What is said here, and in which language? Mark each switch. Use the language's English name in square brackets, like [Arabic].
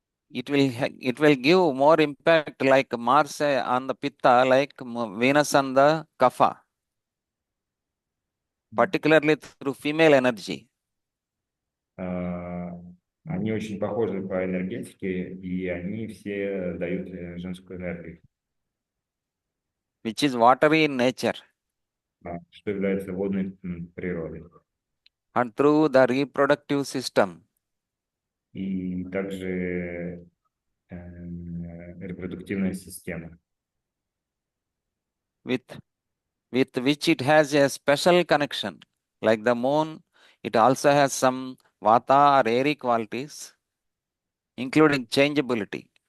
[English] It will give more impact like Mars on the pitta, like Venus on the kapha, particularly through female energy. [Russian] Они очень похожи по энергетике, и они все дают женскую энергию, [English] Which is watery in nature, [Russian] что является водной природой. [English] and through the reproductive system, [Russian] И также репродуктивная система. [English] with which it has a special connection. Like the moon, it also has some vata or airy qualities, including changeability.